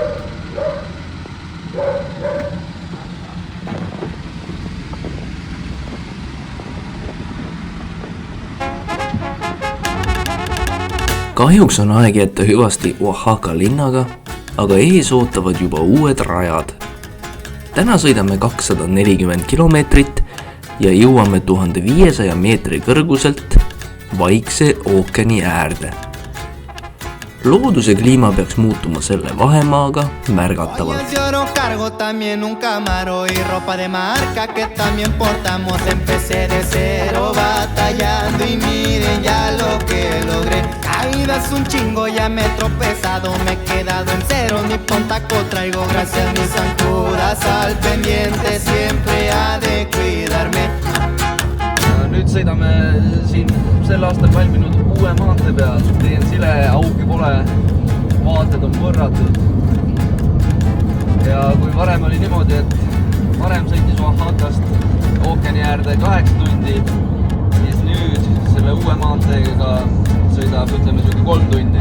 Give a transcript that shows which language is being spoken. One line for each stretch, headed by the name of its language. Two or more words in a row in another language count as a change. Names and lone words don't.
Estonian: Kahjuks on aeg jätta hüvasti Oaxaca linnaga, aga ees ootavad juba uued rajad. Täna sõidame 240 kilomeetrit ja jõuame 1500 meetri kõrguselt Vaikse ookeani äärde. Loodus ja kliima peaks muutuma selle vahemaaga märgatavalt.
Spanish: Caídas un chingo, ya me he tropezado, me he quedado en cero, ni pontaco traigo, gracias mis zancudas al pendiente, siempre ha de cuidarme.
Estonian: Nüüd sõidame siin sel aastal valminud uue maantee peal, teen sile, auki pole, vaated on võrratud. Ja kui varem oli niimoodi, et varem sõitis Oaxacast ookeani äärde 8 tundi, siis nüüd selle uue maanteega sõidab, ütleme, 3 tundi.